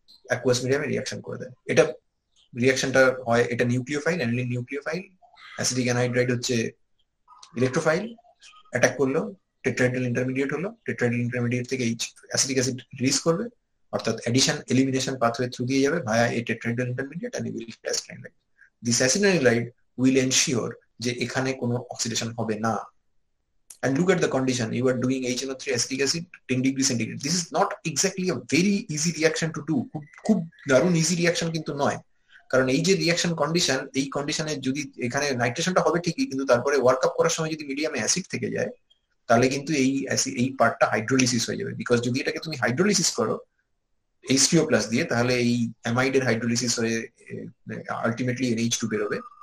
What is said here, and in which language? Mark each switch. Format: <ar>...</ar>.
<bn>Aqueous মিডিয়ামে reaction করে দেয়। এটা রিয়াকশনটা হয়, এটা nucleophile, aniline nucleophile, acetic anhydride হচ্ছে ইলেকট্রোফাইল, অ্যাটাক করলো, টেট্রাহাইড্রাল ইন্টারমিডিয়েট হলো, টেট্রাহাইড্রাল ইন্টারমিডিয়েট থেকে এই অ্যাসিটিক অ্যাসিড রিলিজ করবে, অর্থাৎ অ্যাডিশন এলিমিনেশন পাথওয়ে থ্রু দিয়ে যাবে ভায়া এই tetrahedral intermediate</bn> <en>And will get acetylide. This acetylide will ensure</en> <bn>যে এখানে কোনো অক্সিডেশন হবে না।</bn> <en>And look at the condition, you are doing HNO3 acetic acid 10 degrees centigrade. This is not exactly a very easy reaction to do.</en> <bn>খুব দারুণ easy reaction কিন্তু নয়, কারণ এই যে রিয়াকশন কন্ডিশন, এই কন্ডিশনে যদি এখানে নাইট্রেশনটা হবে ঠিকই, কিন্তু তারপরে ওয়ার্ক আপ করার সময় যদি মিডিয়ামে অ্যাসিড থেকে যায়, তাহলে কিন্তু এই পার্টটা হাইড্রোলিসিস হয়ে যাবে।</bn> <en>because</en> <bn>যদি এটাকে তুমি হাইড্রোলিসিস করো H2O+ দিয়ে, তাহলে এই অ্যামাইডের হাইড্রোলিসিস হয়ে আলটিমেটলি NH2 বেরোবে।</bn>